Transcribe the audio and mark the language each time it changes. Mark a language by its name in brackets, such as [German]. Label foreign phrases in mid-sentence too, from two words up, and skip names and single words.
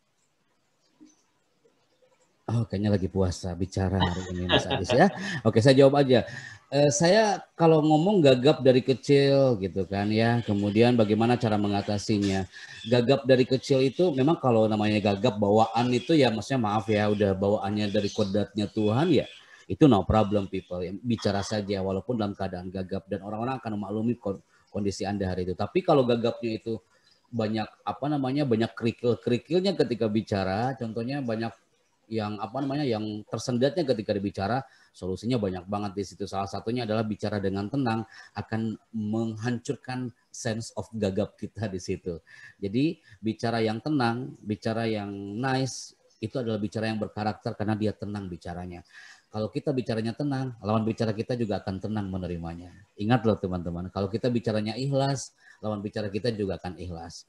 [Indonesian] Oh, kayaknya lagi puasa bicara hari ini Mas Aziz ya. Oke, saya jawab aja. Saya kalau ngomong gagap dari kecil gitu kan ya. Kemudian bagaimana cara mengatasinya? Gagap dari kecil itu memang kalau namanya gagap bawaan itu ya maksudnya maaf ya udah bawaannya dari kodratnya Tuhan ya. [English] Itu no problem people, [Indonesian] bicara saja walaupun dalam keadaan gagap dan orang-orang akan memaklumi kondisi Anda hari itu. Tapi kalau gagapnya itu banyak banyak kerikil-kerikilnya ketika bicara, contohnya banyak yang yang tersendatnya ketika dibicara, solusinya banyak banget di situ. Salah satunya adalah bicara dengan tenang akan menghancurkan [English] sense of [Indonesian] gagap kita di situ. Jadi bicara yang tenang, bicara yang nice itu adalah bicara yang berkarakter karena dia tenang bicaranya. Kalau kita bicaranya tenang, lawan bicara kita juga akan tenang menerimanya. Ingat loh teman-teman, kalau kita bicaranya ikhlas, lawan bicara kita juga akan ikhlas.